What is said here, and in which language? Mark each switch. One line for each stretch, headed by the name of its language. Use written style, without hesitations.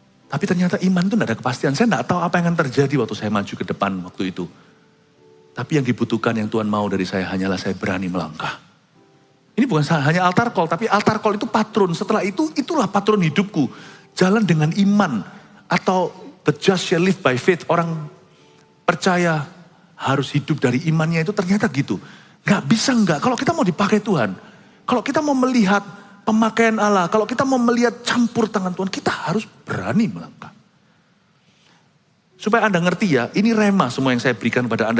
Indonesian: Tapi ternyata iman itu tidak ada kepastian. Saya tidak tahu apa yang akan terjadi waktu saya maju ke depan waktu itu. Tapi yang dibutuhkan yang Tuhan mau dari saya hanyalah saya berani melangkah. Ini bukan hanya altar call, tapi altar call itu patron. Setelah itu, itulah patron hidupku. Jalan dengan iman.
English: Atau the just shall live by faith.
Indonesian: Orang percaya harus hidup dari imannya itu ternyata gitu. Gak bisa enggak. Kalau kita mau dipakai Tuhan. Kalau kita mau melihat pemakaian Allah, kalau kita mau melihat campur tangan Tuhan, kita harus berani melangkah. Supaya Anda ngerti ya, ini rema semua yang saya berikan pada Anda.